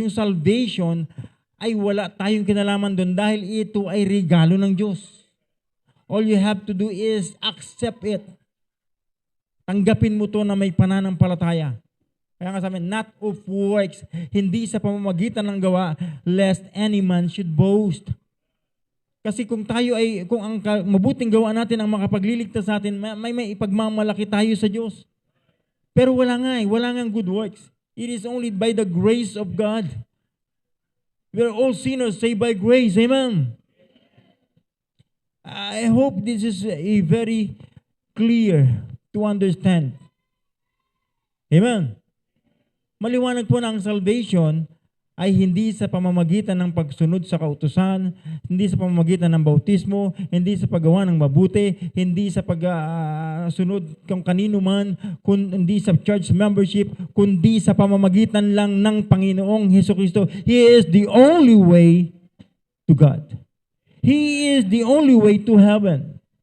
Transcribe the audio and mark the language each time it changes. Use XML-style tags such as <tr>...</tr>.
<tl>Yung salvation ay wala tayong kinalaman doon dahil ito ay regalo ng Diyos.</tl> <en>All you have to do is accept it.</en> <tl>Tanggapin mo to na may pananampalataya. Kaya nga sabi,</tl> <en>not of works,</en> <tl>hindi sa pamamagitan ng gawa,</tl> <en>lest any man should boast.</en> <tl>Kasi kung ang mabuting gawa natin ang makapagliligtas sa atin, may ipagmamalaki tayo sa Diyos. Pero wala nga</tl> <en>good works. It is only by the grace of God. We are all sinners saved by grace. Amen. I hope this is a very clear to understand. Amen.</en> <tl>Maliwanag po na ang salvation ay hindi sa pamamagitan ng pagsunod sa kautusan, hindi sa pamamagitan ng bautismo, hindi sa paggawa ng mabuti, hindi sa pagsunod kung kanino man, hindi sa church membership, kundi sa pamamagitan lang ng Panginoong Hesukristo.</tl> <en>He is the only way to God. He is the only way to heaven.</en>